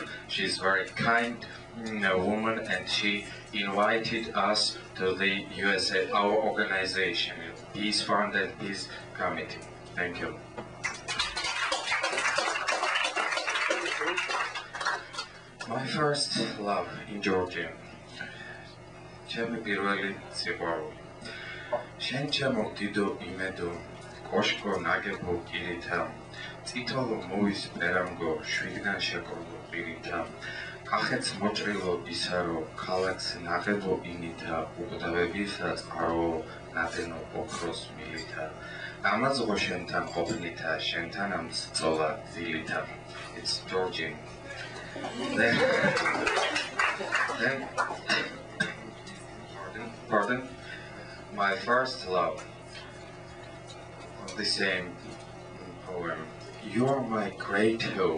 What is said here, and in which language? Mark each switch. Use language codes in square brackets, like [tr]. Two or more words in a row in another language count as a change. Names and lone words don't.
[en] She's very kind woman, and she invited us to the USA, our organization, Peace Fund and Peace Committee. Thank you. My first love in Georgian. [ka] ჩემი პირველი სიყვარული. შენ ჩემო დიდო იმედო, კოშკო ნაგებო კირითა, წითელო მოვის პერანგო, შვიდგან შეკროლო პირითა, კახეთს მოჭრილო ისარო, ქალაქს ნაღებო ინითა, უკვდავებისა წყარო, ნადენო ოქროს მილითა, ამაზღო შენთან ყოფნითა, შენთან ამ სწოლა ძილითა. [en] It's Georgian. Then pardon, my first love, the same poem. You are my great hope.